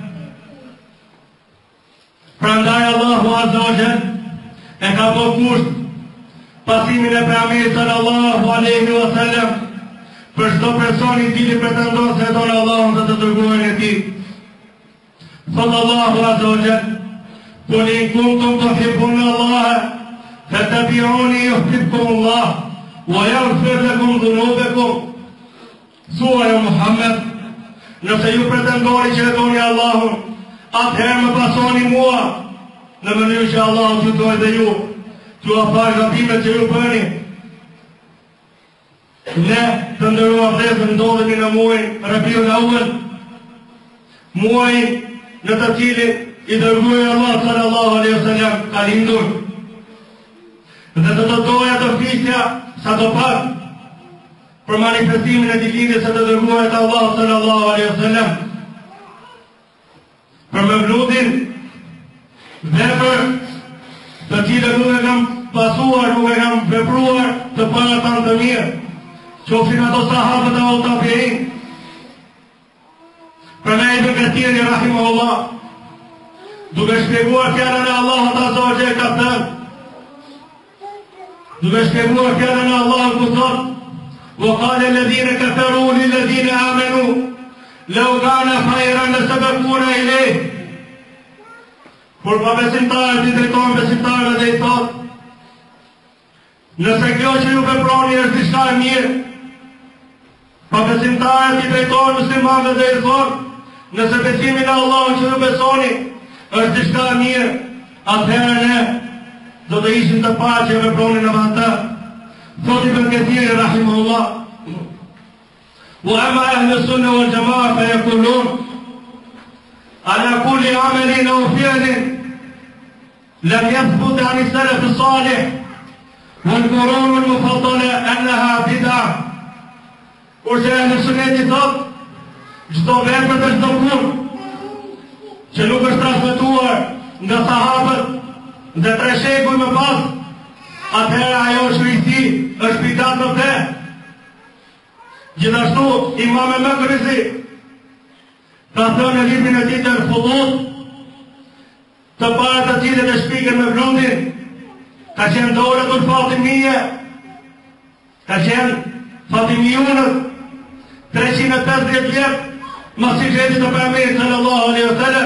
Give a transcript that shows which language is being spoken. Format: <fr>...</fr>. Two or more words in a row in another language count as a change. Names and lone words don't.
<sq>Prandaj Allahu</sq> <ar>عز وجل</ar> <sq>e ka bërë kusht pasimin e Muhamedit</sq> <ar>صلى الله عليه وسلم</ar> <sq>për çdo person i cili pretendon se don Allahun dhe të dërguarin e tij.</sq> <ar>صلى الله عز وجل: "قل إن كنتم تحبون الله فاتبعوني يحببكم الله ويغفر لكم ذنوبكم."</ar> <sq>Thuaj o Muhammed, nëse ju pretendoni që e doni Allahun, atëherë më pasoni mua, në mënyrë që Allahu t'ju dojë dhe ju, t'ju afal gabimet që ju bëni. Ne të ndëruar vëllezër ndodhemi në muajin Rabiul Awwal, muajin në të cilin i dërguari Allah</sq> <ar>صلى الله عليه وسلم</ar> <sq>ka lindur. Dhe të doja të flisja sa do pak për manifestimin e ditëlindjes së të dërguarit Allah</sq> <ar>صلى الله عليه وسلم,</ar> <sq>për Mevludin dhe për të cilët nuk e kam pasuar, nuk e kam vepruar të para tanë të mirë, qofshin ato sahabët e tabi'in. Prandaj Ibn Kathiri rahimahullah, duke shpjeguar fjalën e Allahut</sq> <ar>عز وجل</ar> <sq>ka thënë, duke shpjeguar fjalën e Allahut ku thotë:</sq> <ar>"وقال الذين كفروا للذين آمنوا لو كان خيرا لسبقونا إليه."</ar> <sq>Por pa besimtarët i drejton besimtarëve dhe i thotë: nëse kjo që ju veproni është diçka e mirë, pa besimtarët i drejton muslimanëve dhe i thotë: nëse besimi në Allahun që ju besoni është diçka e mirë, atëherë ne do të ishim të parë që veproni në atë. Thotë Ibn Kathiri rahimahullah:</sq> <ar>"وأما أهل السنة والجماعة فيقولون على كل عمل أو فعل لم يثبت عن السلف الصالح والقرون المفضلة أنها بدعة."</ar> <sq>Kurse ahli sunneti thotë, çdo vepër dhe çdo punë që nuk është transmetuar nga sahabët dhe 3 shekuj më pas, atëherë ajo shkriti është bidat në fe. Gjithashtu Imam Maqrizi ka thënë në librin e tij Al-Fudul, të parët të cilët e shpiken me Mevludin ka qenë Dawlatul Fatimiyye, ka qenë Fatimiyunët 350 vjet mas hijretit të Pejgamberit</sq> <ar>صلى الله عليه وسلم.</ar>